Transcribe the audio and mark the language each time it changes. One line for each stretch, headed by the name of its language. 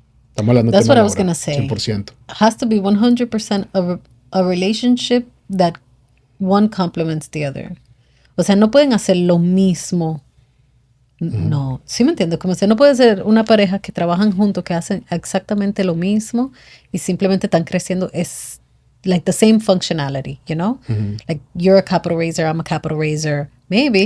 Spanish: Estamos hablando de tema laboral, 100%.
English: Has to be 100% of a relationship that one complements the other.
Spanish: O sea, no pueden hacer lo mismo. No, ¿sí me entiendes? Como si no puede ser una pareja que trabajan juntos, que hacen exactamente lo mismo y simplemente están creciendo.
English: Es like the same functionality, you know? Like you're a capital raiser, I'm a capital raiser, maybe.